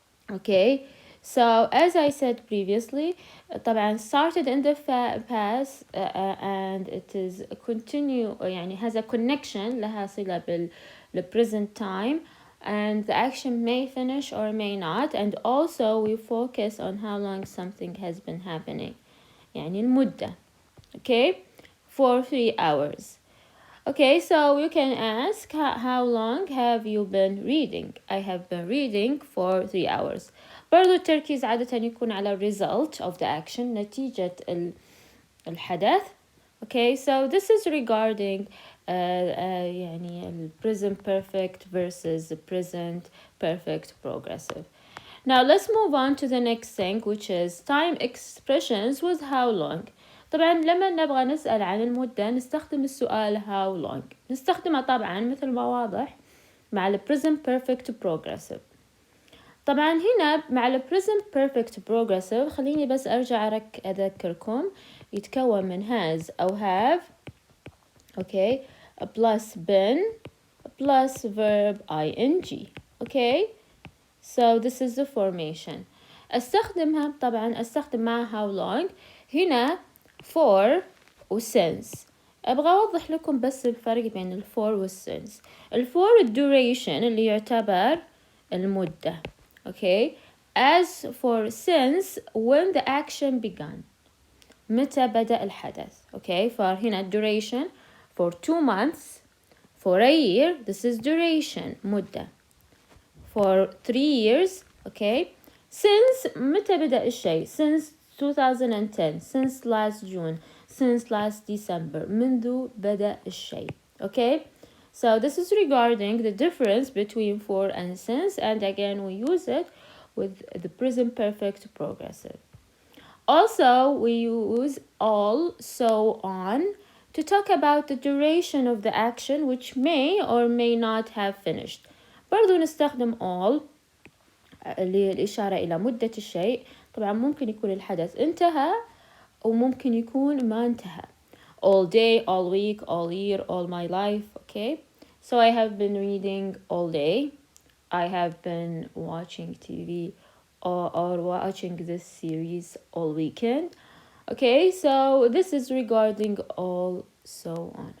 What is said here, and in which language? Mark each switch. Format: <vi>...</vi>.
<en>Okay, so as I said previously,</en> <ar>طبعا</ar> <en>started in the past and it is continue يعني has a connection</en> <ar>لها صلة</ar> <en>the present time and the action may finish or may not, and also we focus on how long something has been happening.</en> <ar>يعني المدة.</ar> <en>okay, for 3 hours. okay, so you can ask how long have you been reading. I have been reading for 3 hours.</en> <ar>برضو التركيز عادة يكون على</ar> <en>result of the action,</en> <ar>نتيجة الحدث.</ar> <en>okay, so this is regarding يعني present perfect versus present perfect progressive. Now let's move on to the next thing, which is time expressions with how long.</en> <ar>طبعا لما نبغى نسأل عن المدة نستخدم السؤال</ar> <en>how long.</en> <ar>نستخدمه طبعا مثل ما واضح مع ال present perfect progressive. طبعا هنا مع ال present perfect progressive خليني بس أرجع أذكركم يتكون من has أو have, okay,</ar> <en>plus been plus verb ing. okay, so this is the formation.</en> <ar>أستخدمها طبعا أستخدم مع</ar> <en>how long</en> <ar>هنا for و since. أبغى أوضح لكم بس الفرق بين ال for و since. ال for duration اللي يعتبر المدة.</ar> <en>okay, as for since when the action began,</en> <ar>متى بدأ الحدث.</ar> <en>okay, فهنا duration for 2 months, for a year, this is duration مدة. for 3 years, okay, since</en> <ar>متى بدأ الشيء,</ar> <en>since 2010, since last June, since last December,</en> <ar>منذ بدأ الشيء.</ar> <en>okay, so this is regarding the difference between for and since, and again we use it with the present perfect progressive. Also we use all, so on, to talk about the duration of the action which may or may not have finished.</en> <ar>برضو نستخدم all للإشارة إلى مدة الشيء. طبعا ممكن يكون الحدث انتهى وممكن يكون ما انتهى.</ar> <en>all day, all week, all year, all my life. okay, so I have been reading all day. I have been watching TV or watching this series all weekend. okay, so this is regarding all, so on.</en>